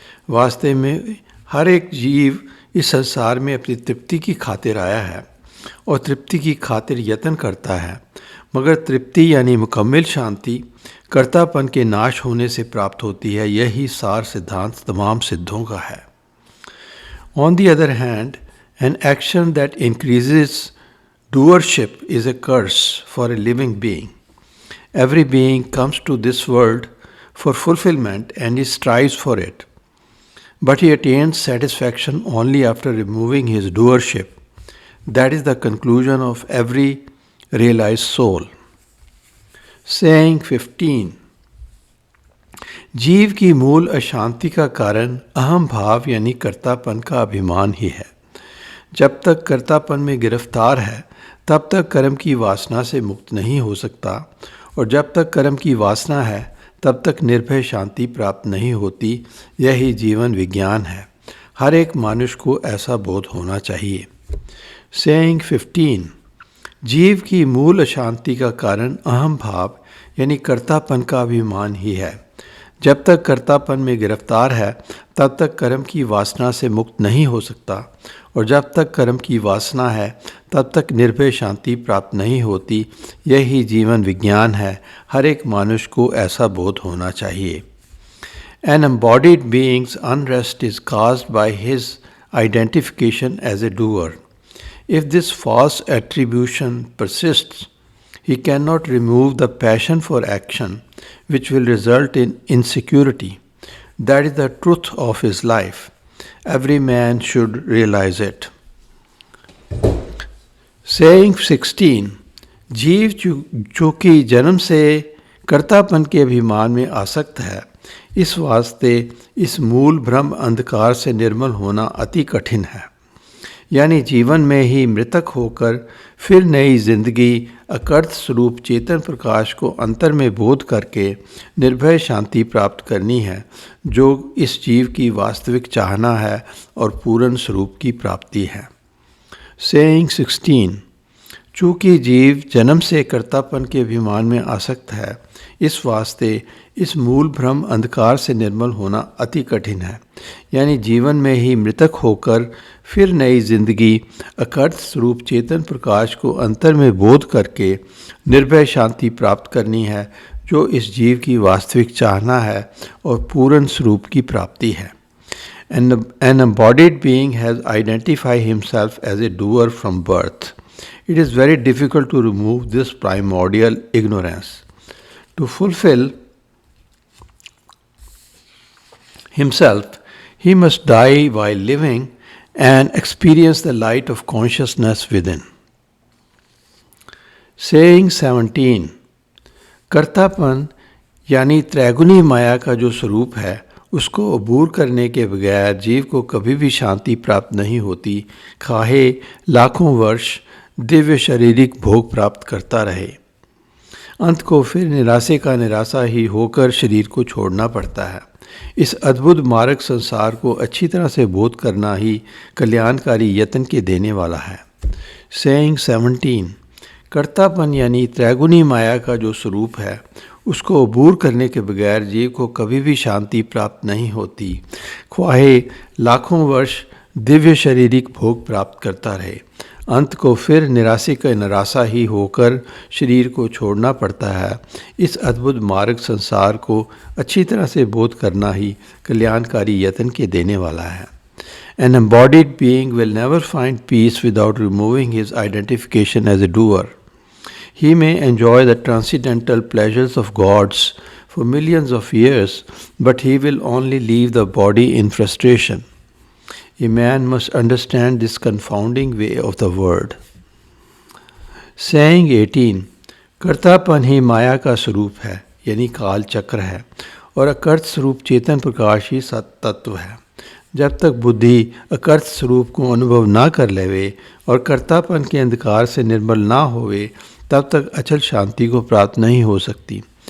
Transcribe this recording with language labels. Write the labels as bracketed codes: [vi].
[hi] वास्तव में हर एक जीव इस संसार में अपनी तृप्ति की खातिर आया है और तृप्ति की खातिर यत्न करता है, मगर तृप्ति यानी मुकम्मल शांति कर्तापन के नाश होने से प्राप्त होती है। यही सार सिद्धांत तमाम सिद्धों का है। [en] On the other hand, an action that increases doership is a curse for a living being. Every being comes to this world for fulfillment and he strives for it. But he attains satisfaction only after removing his doership. That is the conclusion of every realized soul. Saying 15. [hi] जीव की मूल अशांति का कारण अहम भाव यानी कर्तापन का अभिमान ही है। जब तक कर्तापन में गिरफ्तार है तब तक कर्म की वासना से मुक्त नहीं हो सकता, और जब तक कर्म की वासना है तब तक निर्भय शांति प्राप्त नहीं होती। यही जीवन विज्ञान है। हर एक मनुष्य को ऐसा बोध होना चाहिए। [en] Saying 15. [hi] जीव की मूल अशांति का कारण अहम भाव यानी कर्तापन का अभिमान ही है। जब तक कर्तापन में गिरफ्तार है तब तक कर्म की वासना से मुक्त नहीं हो सकता, और जब तक कर्म की वासना है तब तक निर्भय शांति प्राप्त नहीं होती। यही जीवन विज्ञान है। हर एक मनुष्य को ऐसा बोध होना चाहिए। [en] An embodied being's unrest is caused by his identification as a doer. If this false attribution persists, he cannot remove the passion for action, which will result in insecurity. That is the truth of his life. Every man should realize it. Saying 16. [hi] जीव चूँकि जन्म से कर्तापन के अभिमान में आसक्त है, इस वास्ते इस मूल भ्रम अंधकार से निर्मल होना अति कठिन है। यानी जीवन में ही मृतक होकर फिर नई जिंदगी अकर्त स्वरूप चेतन प्रकाश को अंतर में बोध करके निर्भय शांति प्राप्त करनी है, जो इस जीव की वास्तविक चाहना है और पूर्ण स्वरूप की प्राप्ति है। [en] Saying 16. [hi] चूँकि जीव जन्म से कर्तापन के अभिमान में आसक्त है, इस वास्ते इस मूल भ्रम अंधकार से निर्मल होना अति कठिन है। यानी जीवन में ही मृतक होकर फिर नई जिंदगी अकर्त स्वरूप चेतन प्रकाश को अंतर में बोध करके निर्भय शांति प्राप्त करनी है, जो इस जीव की वास्तविक चाहना है और पूर्ण स्वरूप की प्राप्ति है। [en] An embodied being has identified himself as a doer from birth. It is very difficult to remove this primordial ignorance. To fulfill himself, he must die while living and experience the light of consciousness within. Saying 17. [hi] कर्तापन यानी त्रैगुणी माया का जो स्वरूप है, उसको अबूर करने के बगैर जीव को कभी भी शांति प्राप्त नहीं होती, खाहे लाखों वर्ष दिव्य शारीरिक भोग प्राप्त करता रहे। अंत को फिर निराशे का निराशा ही होकर शरीर को छोड़ना पड़ता है। इस अद्भुत मार्ग संसार को अच्छी तरह से बोध करना ही कल्याणकारी यत्न के देने वाला है। [en] Saying 17. [hi] कर्तापन यानी त्रैगुणी माया का जो स्वरूप है, उसको अबूर करने के बगैर जीव को कभी भी शांति प्राप्त नहीं होती, ख्वाहे लाखों वर्ष दिव्य शारीरिक भोग प्राप्त करता रहे। अंत को फिर निराशे का निराशा ही होकर शरीर को छोड़ना पड़ता है। इस अद्भुत मार्ग संसार को अच्छी तरह से बोध करना ही कल्याणकारी यत्न के देने वाला है। [en] An embodied being will never find peace without removing his identification as a doer. He may enjoy the transcendental pleasures of gods for millions of years, but he will only leave the body in frustration. A man must understand this confounding way of the word. Saying 18. [hi] कर्तापन ही माया का स्वरूप है, यानी काल चक्र है, और अकर्त स्वरूप चेतन प्रकाश ही सत तत्व है। जब तक बुद्धि अकर्त स्वरूप को अनुभव ना कर लेवे और कर्तापन के अंधकार से निर्मल ना होवे, तब तक अचल शांति को प्राप्त नहीं हो सकती।